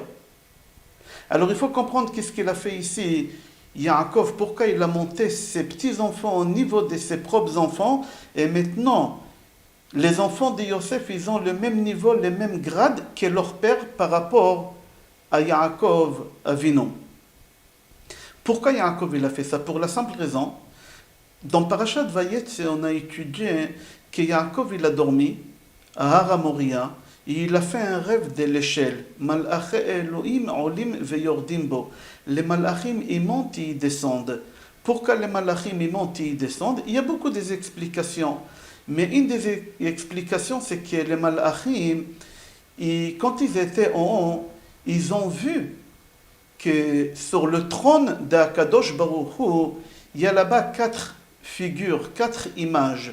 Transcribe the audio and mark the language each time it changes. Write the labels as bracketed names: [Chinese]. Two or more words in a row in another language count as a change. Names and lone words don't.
[French] Alors il faut comprendre qu'est-ce qu'il a fait ici, Yaakov, pourquoi il a monté ses petits-enfants au niveau de ses propres enfants, et maintenant les enfants de Yosef ils ont le même niveau, les mêmes grades que leur père par rapport à Yaakov Avinu. Pourquoi Yaakov il a fait ça? Pour la simple raison, dans Parashat Vayetze, on a étudié que Yaakov il a dormi à Har Moria et il a fait un rêve de l'échelle. [Hebrew] מלאכי אלוהים עולים ויורדים בו. [French] Les malachim ils montent et ils descendent. Pourquoi les malachim ils montent et ils descendent? Il y a beaucoup d'explications. Mais une des explications c'est que les malachim, quand ils étaient en haut, ils ont vu que sur le trône d' [Hebrew] הקדוש ברוך הוא, [French] il y a là-bas 4 figures, 4 images.